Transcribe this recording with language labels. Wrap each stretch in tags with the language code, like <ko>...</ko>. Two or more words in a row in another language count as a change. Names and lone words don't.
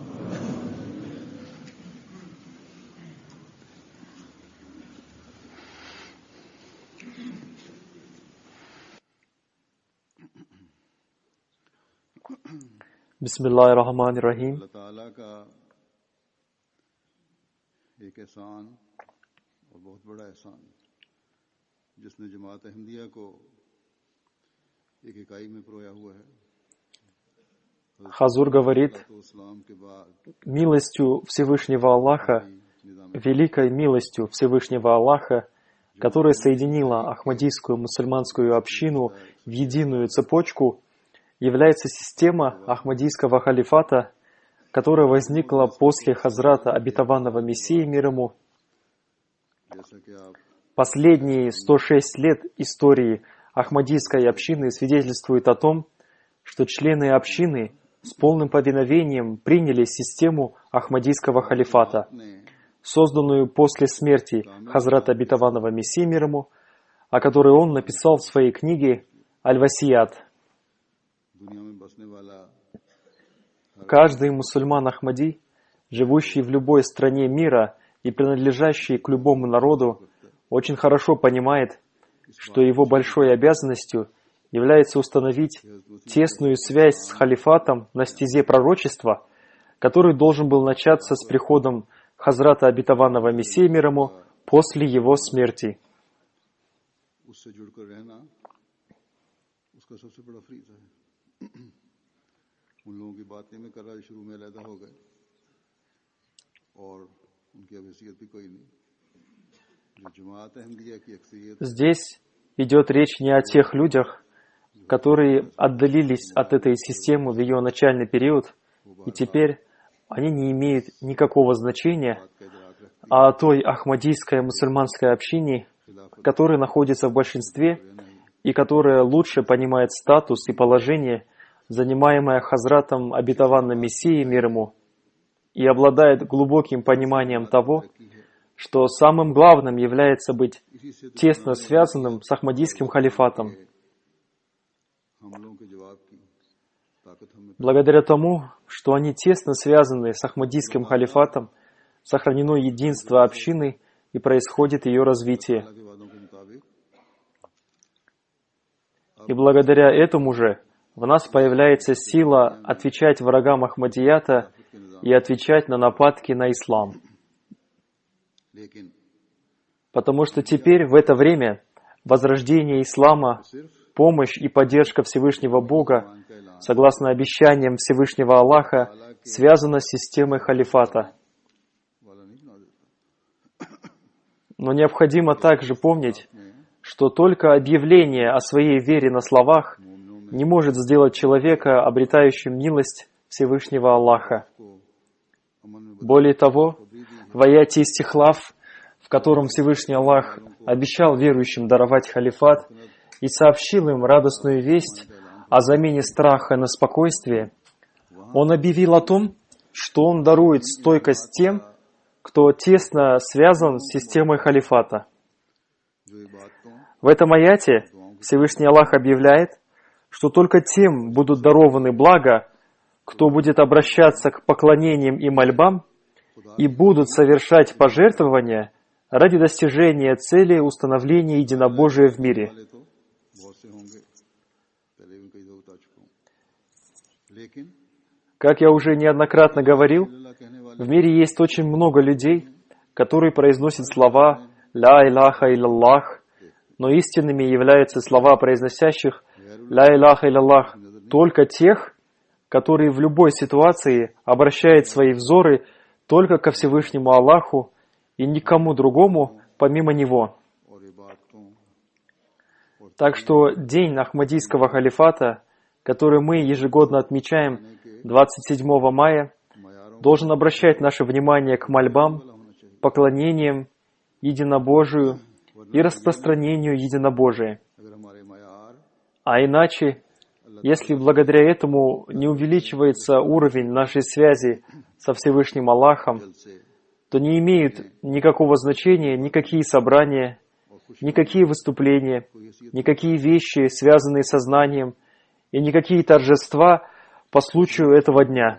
<ar>Bismillahirrahmanirrahim.</ar> <ur>اللہ تعالیٰ کا ایک احسان اور بہت بڑا احسان جس نے جماعت احمدیہ کو ایک اکائی میں پرویا ہوا ہے.</ur> <ru>Хазур говорит,</ru> <ur>اسلام کے بعد</ur> <ru>милостью Всевышнего Аллаха, великой милостью Всевышнего Аллаха, которая соединила Ахмадийскую мусульманскую общину в единую цепочку, является система Ахмадийского халифата, которая возникла после Хазрата обетованного Мессии мир ему.</ru> <ur>جیسا کہ آپ</ur> <ru>Последние 106 лет истории Ахмадийской общины свидетельствуют о том, что члены общины с полным повиновением приняли систему Ахмадийского халифата,</ru> <ur>ने</ur> <ru>созданную после смерти Хазрата обетованного Мессии мир ему, о которой он написал в своей книге «Аль-Васият».</ru> <ur>دنیا میں بسنے والا</ur> <ru>Каждый мусульман Ахмади, живущий в любой стране мира и принадлежащий к любому народу, очень хорошо понимает, что его большой обязанностью является установить тесную связь с халифатом на стезе пророчества, который должен был начаться с приходом Хазрата обетованного Мессии мир ему после его смерти.</ru> <ur>اس سے جڑ کر رہنا اس کا سب سے بڑا فریضہ ہے. ان لوگوں کی باتیں میں کر شروع میں علیحدہ ہو گئے اور ان کی اب حیثیت بھی کوئی نہیں. جو جماعت احمدیہ کی اکثریت</ur> <ru>Здесь идет речь не о тех людях, которые отдалились от этой системы в ее начальный период, и теперь они не имеют никакого значения,</ru> <ur>کا ادراک رکھتی</ur> <ru>а о той ахмадийской мусульманской общине, которая находится в большинстве и которая лучше понимает статус и положение, занимаемое Хазратом обетованным Мессией мир ему, и обладает глубоким пониманием того, что самым главным является быть тесно связанным с Ахмадийским халифатом.</ru> <ur>حملوں کے جواب کی طاقت ہمیں</ur> <ru>Благодаря тому, что они тесно связаны с Ахмадийским халифатом, сохранено единство общины и происходит ее развитие.</ru> <ur>اللہ کے وعدوں کے مطابق</ur> <ru>И благодаря этому же в нас появляется сила отвечать врагам Ахмадията и отвечать на нападки на ислам.</ru> <ur>लेकिन</ur> <ru>Потому что теперь, в это время, возрождение ислама, помощь и поддержка Всевышнего Бога, согласно обещаниям Всевышнего Аллаха, связана с системой халифата.</ru> <ur>والا نہیں بنا دیتا.</ur> <ru>Но необходимо также помнить, что только объявление о своей вере на словах не может сделать человека обретающим милость Всевышнего Аллаха.</ru> <ur>امن میں</ur> <ru>Более того, в аяте Истихлаф, в котором Всевышний Аллах обещал верующим даровать халифат и сообщил им радостную весть о замене страха на спокойствие, Он объявил о том, что Он дарует стойкость тем, кто тесно связан с системой халифата.</ru> <ur>جو عبادتوں</ur> <ru>В этом аяте Всевышний Аллах объявляет, что только тем будут дарованы блага, кто будет обращаться к поклонениям и мольбам и будут совершать пожертвования ради достижения цели установления единобожия в мире.</ru> <ur>والے تو بہت سے ہوں گے، پہلے بھی کئی دفعہ بتا چکا ہوں. लेकिन</ur> <ru>Как я уже неоднократно говорил,</ru> <ur>اللہ کہنے والے</ur> <ru>в мире есть очень много людей, которые произносят слова</ru> <ar>«لا إله إلا الله»,</ar> <ru>но истинными являются слова произносящих</ru> <ar>«لا إله إلا الله»</ar> <ru>только тех, которые в любой ситуации обращают свои взоры только ко Всевышнему Аллаху и никому другому, помимо Него.</ru> <ur>اور عبادتوں</ur> <ru>Так что день Ахмадийского халифата, который мы ежегодно отмечаем 27 мая, должен обращать наше внимание к мольбам, поклонениям, единобожию и распространению единобожия.</ru> <ur>اگر ہمارے مایات</ur> <ru>А иначе, если благодаря этому не увеличивается уровень нашей связи со Всевышним Аллахом, то не имеют никакого значения никакие собрания, никакие выступления, никакие вещи, связанные со знанием, и никакие торжества по случаю этого дня.</ru>